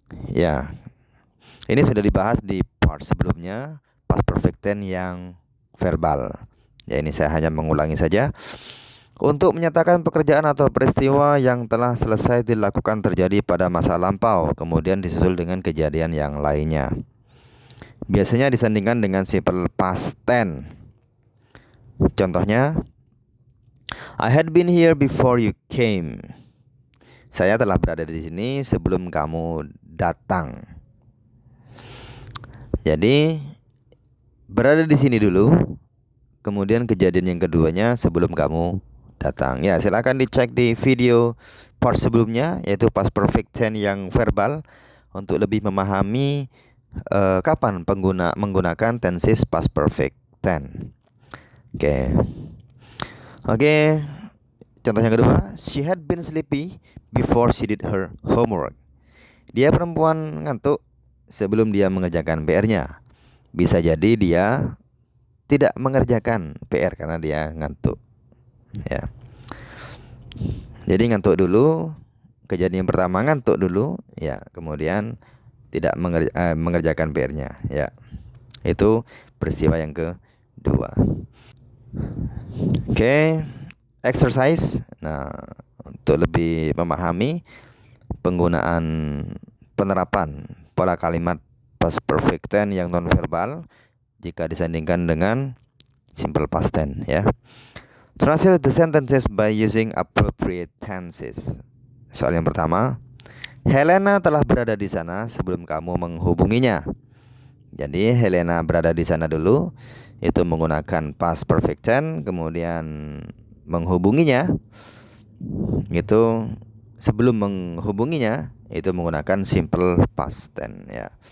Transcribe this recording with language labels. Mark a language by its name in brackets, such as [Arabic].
[Indonesian] Ya, ini sudah dibahas di part sebelumnya, past perfect tense yang verbal. Ya, ini saya hanya mengulangi saja. Untuk menyatakan pekerjaan atau peristiwa yang telah selesai dilakukan terjadi pada masa lampau, kemudian disusul dengan kejadian yang lainnya. Biasanya disandingkan dengan simple past tense. [English] Contohnya, I had been here before you came. [Indonesian] Saya telah berada di sini sebelum kamu datang. Jadi, berada di sini dulu, kemudian kejadian yang keduanya sebelum kamu datang. Ya, silakan dicek di video part sebelumnya, yaitu past perfect tense yang verbal, untuk lebih memahami kapan menggunakan tenses past perfect tense. Oke. Contoh yang kedua, [English] she had been sleepy before she did her homework. [Indonesian] Dia perempuan ngantuk sebelum dia mengerjakan PR-nya. Bisa jadi dia tidak mengerjakan PR karena dia ngantuk. Ya. Jadi ngantuk dulu, kejadian pertama ngantuk dulu, ya, kemudian tidak mengerjakan PR-nya, ya. Itu peristiwa yang kedua. Oke, exercise. Nah, untuk lebih memahami penggunaan penerapan pola kalimat past perfect tense yang non verbal jika disandingkan dengan simple past tense, ya. [English] Translate the sentences by using appropriate tenses. [Indonesian] Soal yang pertama, Helena telah berada di sana sebelum kamu menghubunginya. Jadi Helena berada di sana dulu, itu menggunakan past perfect tense. Kemudian menghubunginya, itu sebelum menghubunginya, itu menggunakan simple past tense, ya.